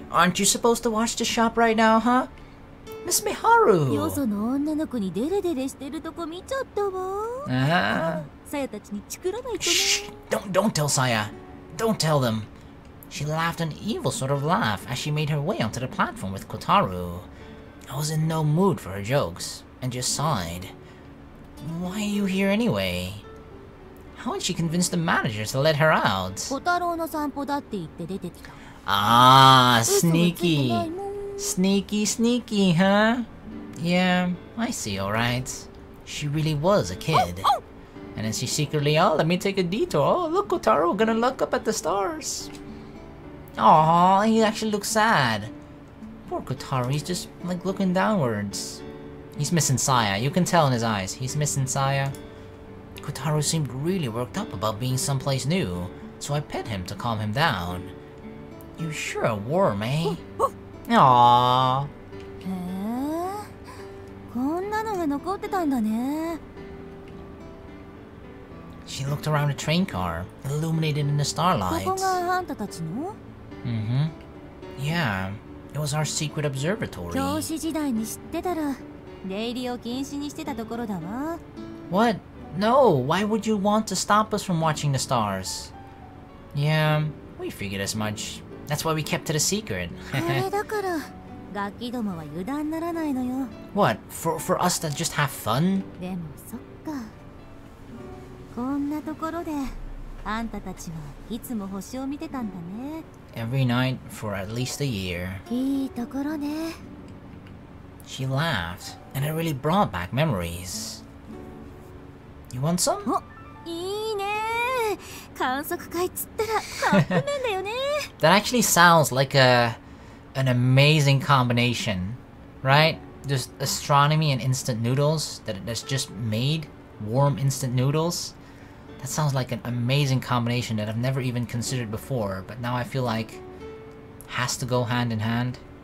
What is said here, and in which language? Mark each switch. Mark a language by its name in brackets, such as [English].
[English] Aren't you supposed to watch the shop right now, huh? Miss Miharu! [Japanese] よその女の子にデレデレしてるとこ見ちゃったわ。さやたちにチクらないとね。 [English] Shh! Don't tell Saya. Don't tell them. She laughed an evil sort of laugh as she made her way onto the platform with Kotaru. I was in no mood for her jokes, and just sighed. Why are you here anyway? How had she convinced the managers to let her out? [Japanese] 小太郎の散歩だって言って出てきた。 [English] Ah, sneaky. Sneaky, huh? Yeah, I see, alright. She really was a kid. And then she secretly, oh, let me take a detour. Oh, look, Kotaro, gonna look up at the stars. Aw, he actually looks sad. Poor Kotaro, he's just, like, looking downwards. He's missing Saya. You can tell in his eyes. He's missing Saya. Kotaro seemed really worked up about being someplace new, so I pet him to calm him down. You sure are warm, eh? Aww. [Japanese] へえ、こんなのが残ってたんだね。 [English] She looked around the train car, illuminated in the こ starlight. [Japanese] こがあんたたちの？ [English] Yeah, it was our secret observatory. [Japanese] 教師時代に知ってたら出入りを禁止にしてたところだわ。 [English] What? No, why would you want to stop us from watching the stars? Yeah, we figured as much. That's why we kept it a secret. [Japanese] これだからガキどもは油断ならないのよ。 [English] What? For us to just have fun? [Japanese] でもそっか。こんなところであんたたちはいつも星を見てたんだね。 [English] Every night for at least a year. [Japanese] いいところね。 [English] She laughed, and it really brought back memories. You want some? [Japanese] お、いいね。観測会っつったらカップ麺だよね。 [English] That actually sounds like an amazing combination, right? Just astronomy and instant noodles that's just made warm instant noodles. That sounds like an amazing combination that I've never even considered before, but now I feel like has to go hand in hand.